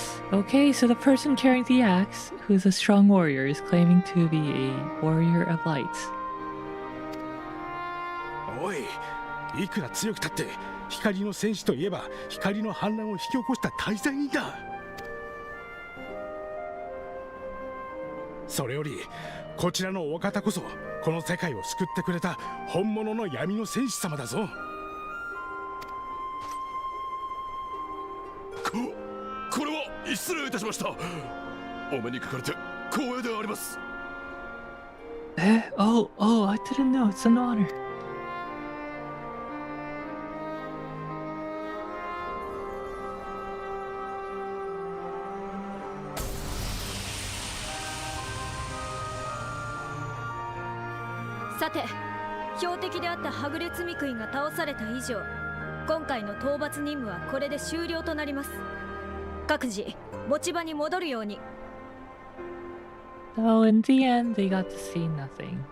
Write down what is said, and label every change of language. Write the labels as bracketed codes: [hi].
[en] Okay, so the person carrying the axe, who's a strong warrior, is claiming to be a warrior of light. [ja] おい、いくら強くたって光の戦士といえば光の反乱を引き起こした大罪人だ。それよりこちらのお方こそこの世界を救ってくれた本物の闇の戦士様だぞ。これは失礼いたしました。お目にかかれて光栄であります。 [en] Oh, I didn't know. It's an honor. [ja] さて、標的であったはぐれ積み食いが倒された以上、今回の討伐任務はこれで終了となります。各自持ち場に戻るように。 [en] So in the end, they got to see nothing.